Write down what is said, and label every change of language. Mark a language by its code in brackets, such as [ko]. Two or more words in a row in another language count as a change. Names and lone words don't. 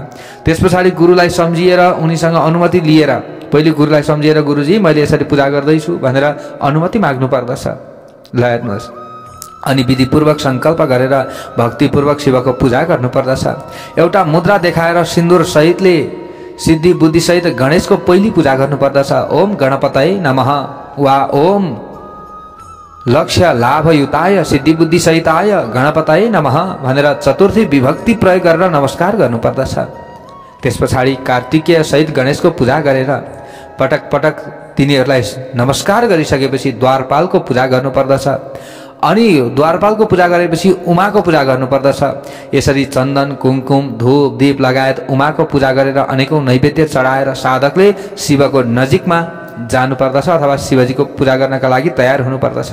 [ne] त्यस पछाडि गुरुलाई सम्झिएर उनीसँग अनुमति लिएर, पहिले गुरुलाई सम्झिएर गुरुजी मैले यसरी पूजा गर्दैछु भनेर अनुमति माग्नु पर्दछ। ल हेर्नुहोस्, अनि विधिपूर्वक सङ्कल्प गरेर भक्तिपूर्वक शिवको पूजा गर्नुपर्दछ। एउटा मुद्रा देखाएर सिन्दुर सहितले सिद्धि बुद्धि सहित गणेशको पहिली पूजा गर्नुपर्दछ। [sa] ओम गणपतये नमः [ne] वा [sa] ओम लक्ष्य लाभयुताय सिद्धि बुद्धि सहिताय गणपतये नमः [ne] भनेर चतुर्थी विभक्ति प्रयोग गरेर नमस्कार गर्नुपर्दछ। त्यस पछाडि कार्तिकेय सहित गणेशको पूजा गरेर पटक पटक तिनीहरूलाई नमस्कार गरिसकेपछि द्वारपालको पूजा गर्नुपर्दछ। अनि द्वारपालको पूजा गरेपछि उमाको पूजा गर्नुपर्दछ। यसरी चन्दन, कुमकुम, धूप, दीप लगायत उमाको पूजा गरेर अनेकौं नैवेद्य चढाएर साधकले शिवको नजिकमा जानुपर्दछ अथवा शिवजीको पूजा गर्नका लागि तयार हुनुपर्दछ।